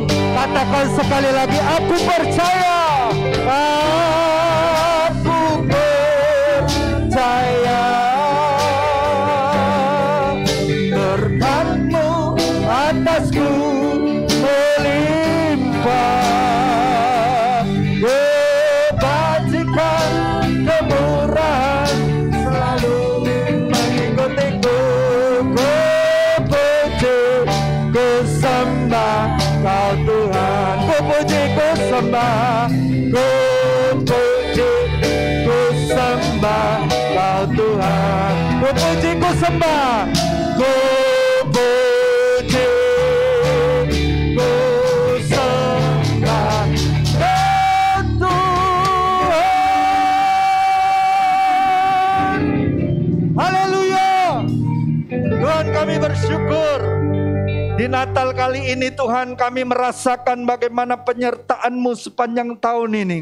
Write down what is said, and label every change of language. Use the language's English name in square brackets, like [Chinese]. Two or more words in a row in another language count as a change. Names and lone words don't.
[Indonesian] Katakan sekali lagi, aku percaya. Aku percaya berkat-Mu atasku melimpah, kebajikan, kemurahan selalu mengikutiku. Ku puji, ku sembah Kau Tuhan. Ku puji, ku sembah, ku puji, ku sembah Kau Tuhan. Ku puji, ku sembah, ku puji, ku sembah Kau Tuhan. Haleluya. Tuhan, kami bersyukur. Di Natal kali ini Tuhan, kami merasakan bagaimana penyertaan-Mu sepanjang tahun ini.